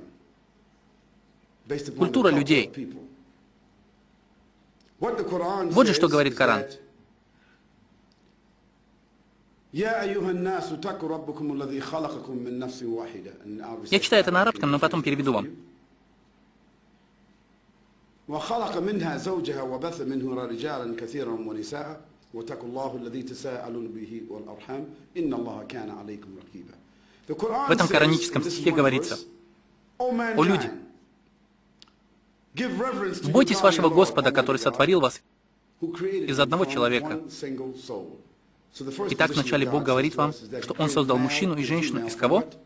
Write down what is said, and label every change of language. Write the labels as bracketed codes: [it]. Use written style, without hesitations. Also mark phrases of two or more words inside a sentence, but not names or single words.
[ru] Культура людей. Вот же что говорит Коран. Я читаю это на арабском, но потом переведу вам. [ar] وخلق منها زوجها وبث منه رجالا كثيرا ونساء واتقوا الله الذي تساءلون به والأرحام إن الله كان عليكم رقيبا. [ru] В этом кораническом стихе говорится: «О люди, бойтесь вашего Господа, который сотворил вас из одного человека». Итак, вначале Бог говорит вам, что Он создал мужчину и женщину из кого?